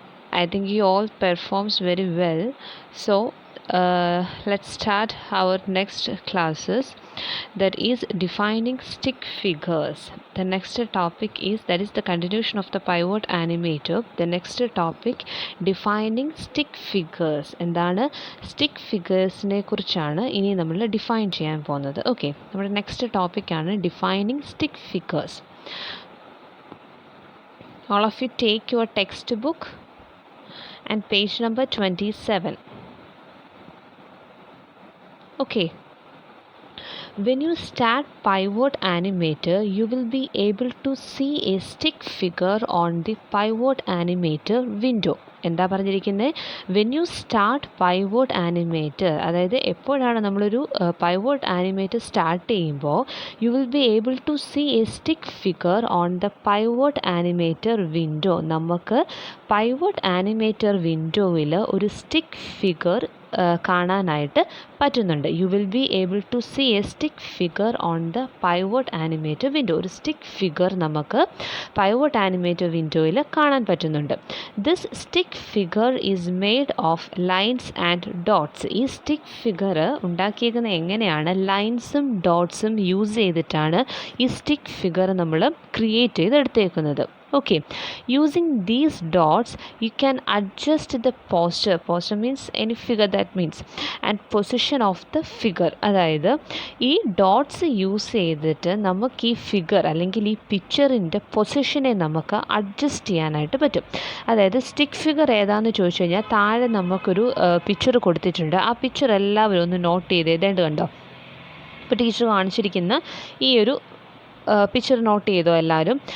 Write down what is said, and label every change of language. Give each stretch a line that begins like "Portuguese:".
English: I think you all performs very well. So, let's start our next classes. That is defining stick figures. The next topic is that is the continuation of the pivot animator. The next topic defining stick figures.
Malayalam: എന്താണ് stick ഫിഗേഴ്സിനെ കുറിച്ചാണ് ഇനി നമ്മൾ define ചെയ്യാൻ പോകുന്നത്. Okay, നമ്മുടെ next ടോപ്പിക്കാണ് defining stick figures.
English: All of you take your textbook and page number 27. Okay. When you start pivot animator, you will be able to see a stick figure on the pivot animator window.
Malayalam: എന്താ പറഞ്ഞിരിക്കുന്നത്?
English: when you start pivot animator,
Malayalam: അതായത് എപ്പോഴാണ് നമ്മളൊരു pivot animator start ചെയ്യുമ്പോൾ
English: You will be able to see a stick figure on the pivot animator window.
Malayalam: നമുക്ക് pivot animator വിൻഡോയിൽ ഒരു stick figure കാണാനായിട്ട് പറ്റുന്നുണ്ട്.
English: You will be able to see a stick figure on the pivot animator window.
Malayalam: ഒരു stick figure നമുക്ക് pivot animator വിൻഡോയിൽ കാണാൻ പറ്റുന്നുണ്ട്.
English: This stick figure is made of lines and dots.
Malayalam: ഈ സ്റ്റിക്ക് ഫിഗർ ഉണ്ടാക്കിയിരിക്കുന്നത് എങ്ങനെയാണ്? ലൈൻസും ഡോട്ട്സും യൂസ് ചെയ്തിട്ടാണ് ഈ സ്റ്റിക്ക് ഫിഗർ നമ്മൾ create ചെയ്തെടുത്തേക്കുന്നത്.
English: Okay, using these dots you can adjust the posture means any figure, that means and position of the figure.
Malayalam: അതായത് ഈ dots use ചെയ്തിട്ട് നമുക്ക് ഈ ഫിഗർ അല്ലെങ്കിൽ ഈ പിക്ചറിൻ്റെ പൊസിഷനെ നമുക്ക് അഡ്ജസ്റ്റ് ചെയ്യാനായിട്ട് പറ്റും. അതായത് സ്റ്റിക്ക് ഫിഗർ ഏതാണെന്ന് ചോദിച്ചു കഴിഞ്ഞാൽ താഴെ നമുക്കൊരു പിക്ചർ കൊടുത്തിട്ടുണ്ട്. ആ പിക്ചർ എല്ലാവരും ഒന്ന് നോട്ട് ചെയ്ത് എഴുതേണ്ടത് കണ്ടോ? ഇപ്പോൾ ടീച്ചർ കാണിച്ചിരിക്കുന്ന ഈ ഒരു പിക്ചർ നോട്ട് ചെയ്തോ എല്ലാവരും?